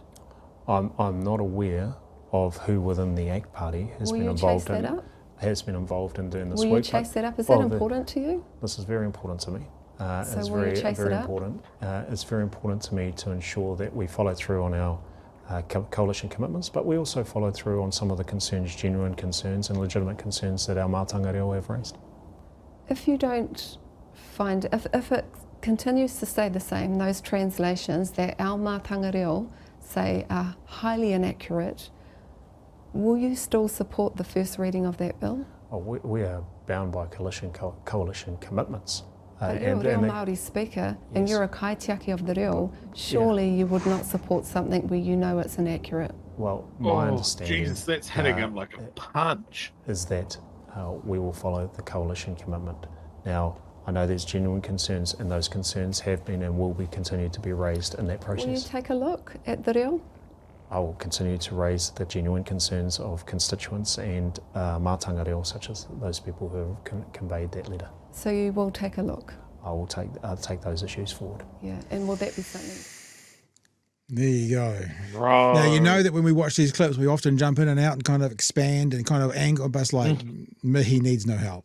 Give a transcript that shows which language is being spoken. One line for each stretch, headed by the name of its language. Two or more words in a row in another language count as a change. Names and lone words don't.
English: I'm not aware of who within the ACT Party has been involved in doing this work. Will you chase that up? Is that important to you? This is very important to me. So it's will you chase it up? Important. It's very important to me to ensure that we follow through on our coalition commitments, but we also follow through on some of the concerns, genuine concerns and legitimate concerns that our
Māori: mātanga reo
English: have raised. If you don't find, if it continues to stay the same, those translations that our
Māori: mātanga reo
English: say are highly inaccurate, will you still support the first reading of that bill? Oh, we are bound by coalition commitments. But you're a
Māori: Reo Māori
English: speaker, and you're a kaitiaki of the reo. Surely you would not support something where you know it's inaccurate. Well, my understanding, Jesus, that's hitting him like a punch, is that we will follow the coalition commitment. Now, I know there's genuine concerns, and those concerns have been and will be continued to be raised in that process. Will you take a look at the reo? I will continue to raise the genuine concerns of constituents and
Māori: mātanga reo,
English: such as those people who have conveyed that letter. So you will take a look? I will take those issues forward. Yeah, and will that be something? There you go. Bro. Now, you know that when we watch these clips, we often jump in and out and kind of expand and kind of angle, but it's like, Mihi needs no help.